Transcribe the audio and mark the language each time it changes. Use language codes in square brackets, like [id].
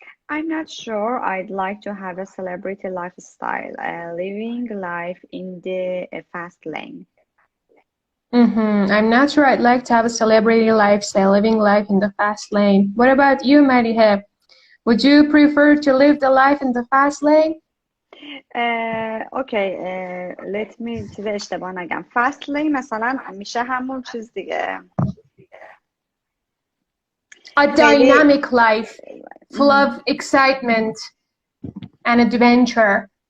[en] I'm not sure I'd like to have a celebrity lifestyle, living life in the fast lane. I'm not sure I'd like to have a celebrity lifestyle, living life in the fast lane. What about you, Mariha? Would you prefer to live the life in the fast lane? Okay, let me [fa] چیز اشتباه نگم. Fast lane مثلا میشه همون چیز دیگه. [en] A [fa] خیلی [en] dynamic life, full of excitement and adventure.